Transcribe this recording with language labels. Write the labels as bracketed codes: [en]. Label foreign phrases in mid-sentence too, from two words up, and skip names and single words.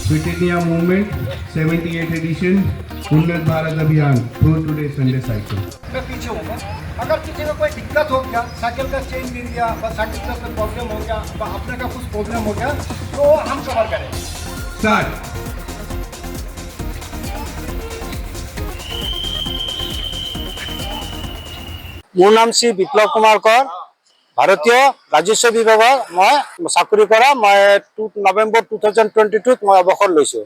[en] Fit India Movement 78 edition Unnat Bharat Abhiyan through today Sunday cycle. [hi] मैं पीछे हूँ। अगर किसी को कोई दिक्कत हो गया, साइकिल का चेन गिर गया, बस साइकिल का कोई प्रॉब्लम हो गया, अपने का कुछ प्रॉब्लम हो गया, तो हम कवर करें। स्टार्ट। [as] মোৰ নাম শ্ৰী বিপ্লৱ কুমাৰ কৰ। ভাৰতীয় ৰাজস্ব বিভাগৰ মই চাকৰি কৰা। মই নৱেম্বৰ 2022 মই অৱসৰ লৈছোঁ।